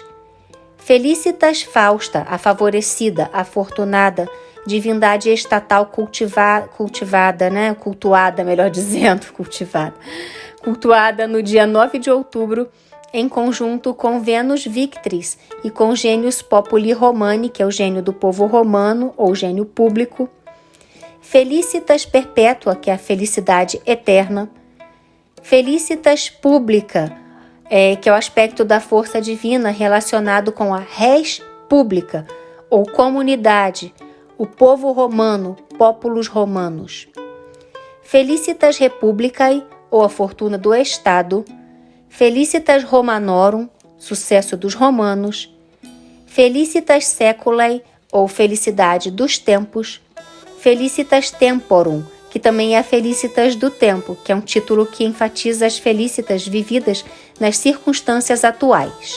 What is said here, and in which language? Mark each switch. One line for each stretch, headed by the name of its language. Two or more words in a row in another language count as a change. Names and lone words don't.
Portuguese: Felicitas Fausta, a favorecida, afortunada, divindade estatal cultuada no dia 9 de outubro, em conjunto com Vênus Victrix e com Genius Populi Romani, que é o gênio do povo romano ou gênio público. Felicitas Perpétua, que é a felicidade eterna. Felicitas Publica, que é o aspecto da força divina relacionado com a
Latin: res pública,
Portuguese: ou comunidade, o povo romano,
Latin: populus romanus.
Portuguese: Felicitas republicae, ou a fortuna do Estado. Felicitas Romanorum, sucesso dos romanos. Felicitas Seculae, ou felicidade dos tempos. Felicitas Temporum, que também é a Felicitas do tempo, que é um título que enfatiza as felicitas vividas nas circunstâncias atuais.